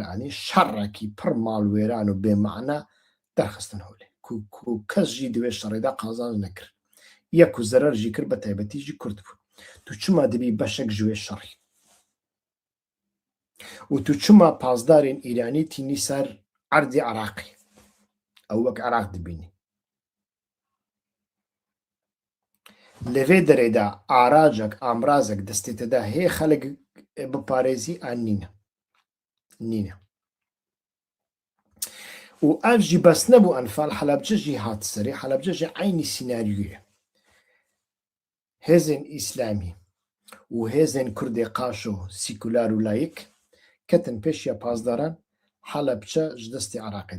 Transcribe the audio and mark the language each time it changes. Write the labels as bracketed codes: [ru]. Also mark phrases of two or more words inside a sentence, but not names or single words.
[ku] anî şerekî pir malwêran û bêmana derxistin holê ku kes jî di wê şerê de qazanc nekir ya ku zerer jî kir bi taybetî jî Kurd bû tu çima dibî beşek ji wê şerê û tu çima pazdarên Îranî tînî ser erdê Iraqê ew wek Iraq dibînî لەوێ دەرێدا ئاراجێک ئامرازێک دەستێتەدا هەیە خەڵک بپارێزی ئان نینە و ئەڤژی بەس نەبوو ئەنفال حەلەبجەژی هات سەرێ حەلەبجەژی عینی سیناریویە هێزن ئیسلامی و هێزن کوردێ قاش و سیکولار و لایک کەتن پێشیە پاسداران حەلەبچە ژ دەستی عراقی